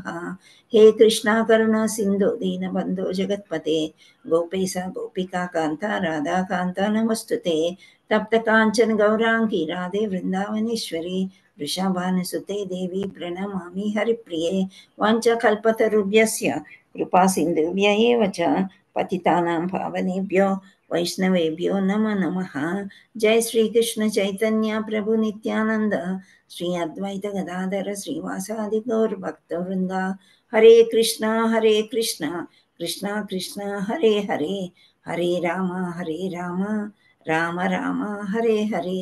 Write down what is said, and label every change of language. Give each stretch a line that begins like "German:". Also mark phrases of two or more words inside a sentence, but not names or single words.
Sanskrit: హే కృష్ణ కరుణా సింధు దీనబంధో జగత్పతే గోపేశ గోపికా కాంత రాధాకాంత నమస్తుతే. తప్త కాంచన గౌరాంగి రాధే వృందావనేశ్వరి వృషభానుసుతే దేవి ప్రణమామి హరిప్రియే. వాంఛకల్పతరుభ్యస్య కృపా సింధుభ్య ఏవ చ పతితానాం పావనేభ్యో వైష్ణవేభ్యో నమో నమః. జై శ్రీకృష్ణ చైతన్య ప్రభు నిత్యానంద శ్రీ అద్వైత గదాధర శ్రీవాసాది గౌర భక్తవృంద. హరే కృష్ణ కృష్ణ కృష్ణ హరే హరే, హరే రామ రామ రామ హరే హరే.